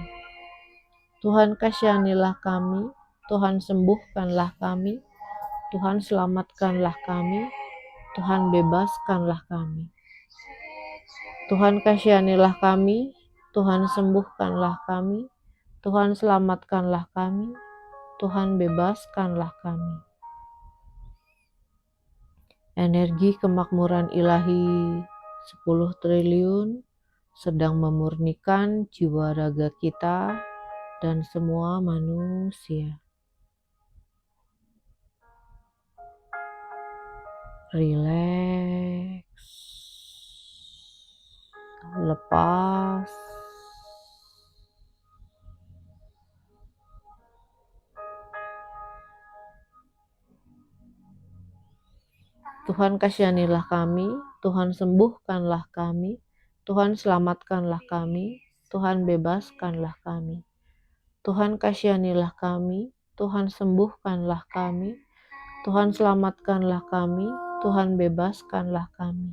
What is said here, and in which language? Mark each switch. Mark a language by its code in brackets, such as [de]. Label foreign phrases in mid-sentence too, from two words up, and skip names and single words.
[id] Tuhan kasihanilah kami, Tuhan sembuhkanlah kami, Tuhan selamatkanlah kami, Tuhan bebaskanlah kami. Tuhan kasihanilah kami, Tuhan sembuhkanlah kami, Tuhan selamatkanlah kami, Tuhan bebaskanlah kami. Energi kemakmuran ilahi 10 triliun sedang memurnikan jiwa raga kita dan semua manusia. Rileks, lepas, Tuhan kasihanilah kami, Tuhan sembuhkanlah kami, Tuhan selamatkanlah kami, Tuhan bebaskanlah kami. Tuhan kasihanilah kami, Tuhan sembuhkanlah kami, Tuhan selamatkanlah kami, Tuhan bebaskanlah kami.